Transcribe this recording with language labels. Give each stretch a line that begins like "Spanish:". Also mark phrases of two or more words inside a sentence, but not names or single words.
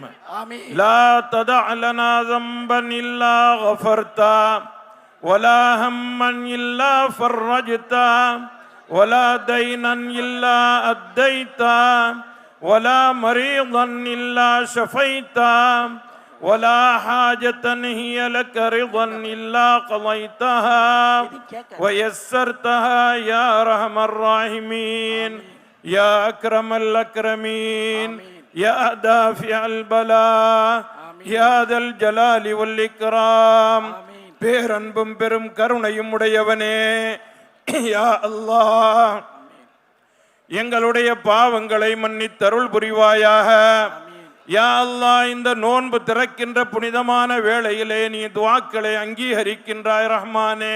Arabic: آمين. لا تدع لنا ذنبا إلا غفرته ولا هما إلا فرجته ولا دينا إلا أديته ولا مريضا إلا شفيته ولا حاجة هي لك رضا إلا قضيتها ويسرتها يا أرحم الراحمين يا أكرم الأكرمين يا دافع البلاء يا ذا الجلال والإكرام
Tamil: பேரன்பும் பெரும் கருணையும் உடையவனே
Arabic: يا الله
Tamil: எங்களுடைய பாவங்களை மன்னித்தருள் புரிவாயாக.
Arabic: يا الله
Tamil: இந்த நோன்பு திறக்கின்ற புனிதமான வேளையிலே நீ துஆக்களை அங்கீகரிக்கின்றாய் ரஹ்மானே.